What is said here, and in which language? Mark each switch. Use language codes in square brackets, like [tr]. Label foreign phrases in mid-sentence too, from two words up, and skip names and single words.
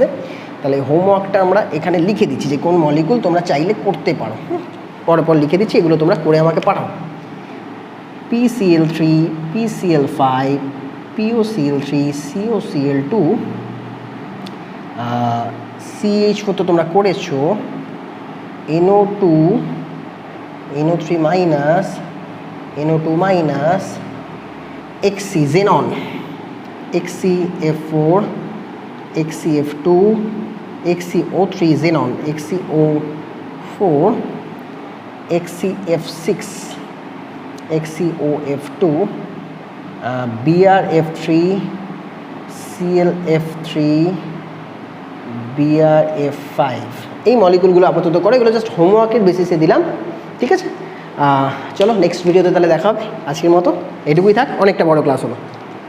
[bn] তাহলে হোমওয়ার্কটা আমরা এখানে লিখে দিচ্ছি যে কোন মলিকুল তোমরা চাইলে করতে পারো, পর লিখে দিচ্ছি, এগুলো তোমরা করে আমাকে পাঠাও। PCl3, PCl5, POCl3, COCl2, CH4 তো তোমরা করেছো, NO2, NO3-, NO2-, XC xenon, XCF4, XCF2, XCO3 xenon, XCO4, XCF6, XCOF2, BRF3, CLF3, BRF5। এই মলিকুলগুলো আপাতত করে, এগুলো জাস্ট হোমওয়ার্কের বেসিসে দিলাম, ঠিক আছে। চলো [en] next video [bn] তাহলে দেখা হবে। আজকের মতো এটুকুই থাক, অনেকটা বড় ক্লাস হলো।